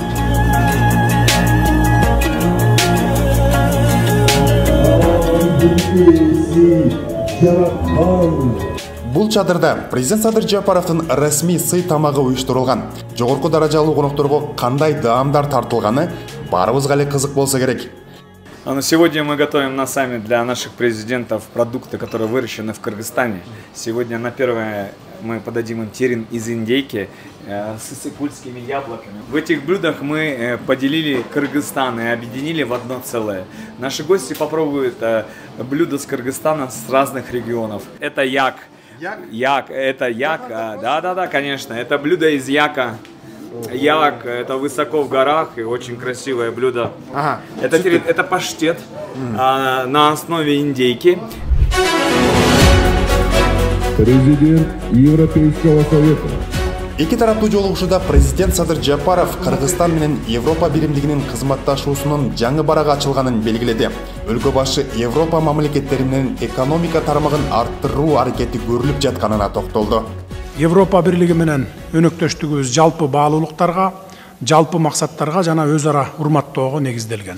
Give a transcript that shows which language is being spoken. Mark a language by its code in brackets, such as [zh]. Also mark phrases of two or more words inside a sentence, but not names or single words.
[ky] Бул чатырда президент Садыр Жапаровдун расмий сый тамагы уюштурулган. Жогорку даражалуу конокторго кандай даамдар тартылганы баарыбызга эле кызык болсо керек. [ru] Сегодня мы готовим на саммит для наших президентов продукты, которые выращены в Кыргызстане. Сегодня на первое мы подадим им терин из индейки с иссыкульскими яблоками. В этих блюдах мы поделили Кыргызстан и объединили в одно целое. Наши гости попробуют блюда с Кыргызстана с разных регионов. Это як. Это як. Да, конечно. Это блюдо из яка. Як, это высоко в горах и очень красивое блюдо. Это паштет на основе индейки. Президент Европейского совета. [ky] Эки тараптуу жолугушууда президент Садыр Жапаров Кыргызстан менен Европа биримдигинин кызматташуусунун жаңы барагы ачылганын белгиледи. Өлкө башы Европа мамлекеттери менен экономика тармагын арттыруу аракети көрүлүп жатканына токтолду. Европа бирлиги менен өнөктөштүгүбүз жалпы баалуулуктарга, жалпы максаттарга жана өз ара урматтоого негизделген.